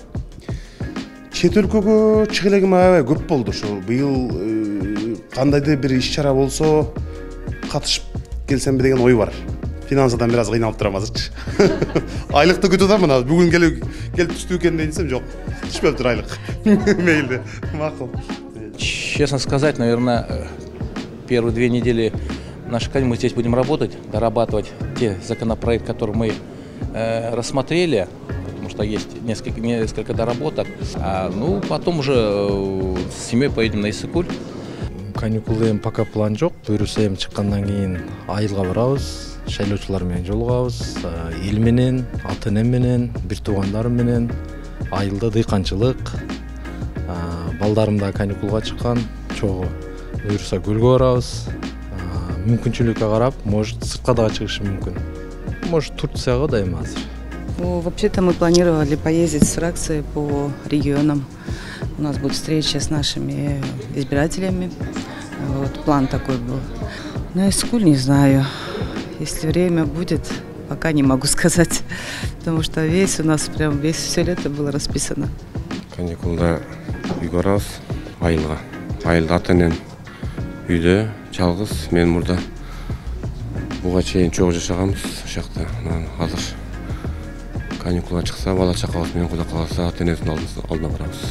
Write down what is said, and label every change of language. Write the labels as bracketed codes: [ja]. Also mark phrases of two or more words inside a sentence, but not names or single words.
[ky] Чет өлкөгө чыга элегим аябай көп болду. Ошо быйыл кандайдыр бир иш-чара болсо катышып келсемби деген ой бар. Финансадан бир аз кыйналып турам азырчы. Айлыкты күтүп атам мына. Бүгүн келип түштү экен десем, жок. Түшпөптүр айлык. Мейли. Макул. [ru] Честно сказать, наверное, первые 2 недели нашей кампании мы здесь будем работать, дорабатывать те законопроекты, которые мы рассмотрели, потому что есть несколько доработок. Ну, потом уже с семьей поедем на Ысык-Көл. [ky] Каникулда пока план жок. Буйруса эми чыккандан кийин айылга барабыз, шайлоочулар менен жолугабыз, эл менен, ата-энем менен, бир туугандарым менен, айылда дыйканчылык. Балдарым да каникулга чыккан, чогуу буйруса көлгө барабыз. Мүмкүнчүлүккө карап, может, сыртка дагы чыгышым мүмкүн. Может, Турцияга да эми азыр. [ru] Вообще-то мы планировали поездить с фракцией по регионам. У нас будет встреча с нашими избирателями. Вот, план такой был. Но Ысык-Көл не знаю. Если время будет, пока не могу сказать. Потому что весь у нас прям все лето было расписано. [ky] Каникулда үйгө барабыз, айылга. Айылда ата-энем үйдө, жалгыз, мен мурда. Буга чейин чогуу жашаганбыз, ошакта. Азыр каникулга чыкса, бала чакабыз менен Кудай кааласа, ата-энебиздин алдына барабыз.